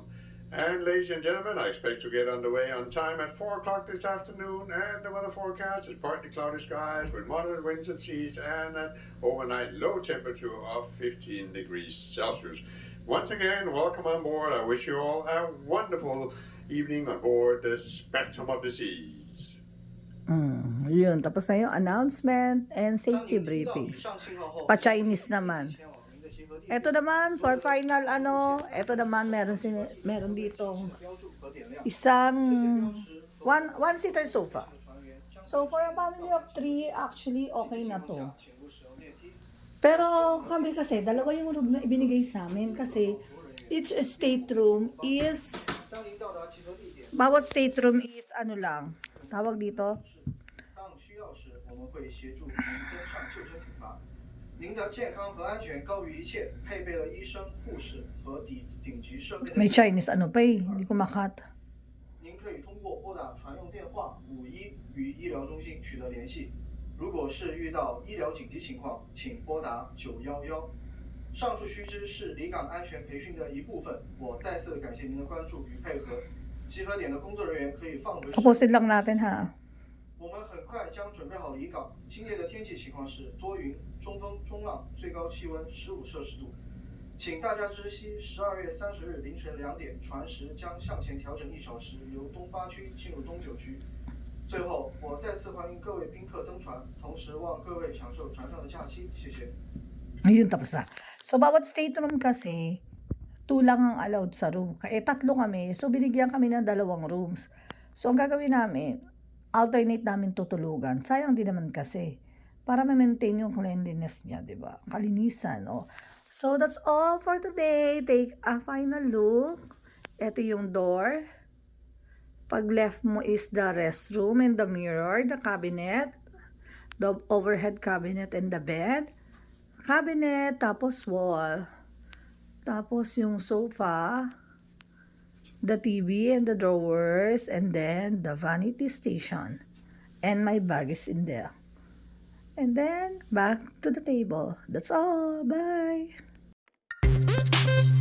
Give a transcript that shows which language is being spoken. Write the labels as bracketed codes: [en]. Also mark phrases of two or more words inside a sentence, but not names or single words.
[en] And ladies and gentlemen, I expect to get underway on time at 4 o'clock this afternoon, and the weather forecast is partly cloudy skies with moderate winds and seas and an overnight low temperature of 15 degrees Celsius. Once again, welcome on board. I wish you all a wonderful evening on board the Spectrum of the Seas. [tl] Yun, tapos na yung [en] announcement and [zh] 当 [en] safety [zh] 您听到以 [en] briefings. [zh] 上信号后， [tl] Pa-Chinese naman. [zh] 前往您的集合地点 [tl] Ito naman, [en] for final [tl] ito naman meron ditong [zh] 标注和点亮。 [tl] isang [zh] 这些标识和 [en] one-seater sofa. [zh] 船员将 [en] So for a family of 3, actually okay [tl] na to. [zh] 请勿使用电梯。 [tl] Pero kami kasi, dalawa yung room na ibinigay sa amin kasi [en] each stateroom is, [zh] 当您到达集合地点， [tl] bawat [en] stateroom is [tl] ano lang, tawag dito, [zh] 当需要时，我们会协助您登上救生艇吧。您的健康和安全高于一切，配备了医生、护士和顶级设备的。 [tl] may Chinese ano pa eh, hindi ko makat. [zh] 您可以通过拨打船用电话51与医疗中心取得联系。如果是遇到医疗紧急情况，请拨打911。上述须知是离港安全培训的一部分。我再次感谢您的关注与配合。集合点的工作人员可以放回室。 [tl] Tapusin lang natin ha. [zh] 我们很快将准备好离港。今夜的天气情况是多云、中风、中浪，最高气温15摄氏度。请大家知悉，12月30日凌晨2点，船时将向前调整1小时，由东8区进入东9区。最后，我再次欢迎各位宾客登船，同时望各位享受船上的假期。谢谢。 [tl] Ayun, tapos na. So, bawat stateroom kasi, 2 lang ang allowed sa room. Eh, 3 kami. So, binigyan kami ng 2 rooms. So, ang gagawin namin, alternate namin tutulugan. Sayang din naman kasi. Para ma-maintain yung cleanliness niya, di ba? Kalinisan, [en] oh. So, that's all for today. Take a final look. [tl] Ito yung door. [en] Pag left mo is the restroom and the mirror, the cabinet, the overhead cabinet and the bed. Cabinet, [tl] tapos wall, tapos yung sofa, [en] the TV and the drawers, and then the vanity station. And my bag is in there. And then, back to the table. That's all. Bye!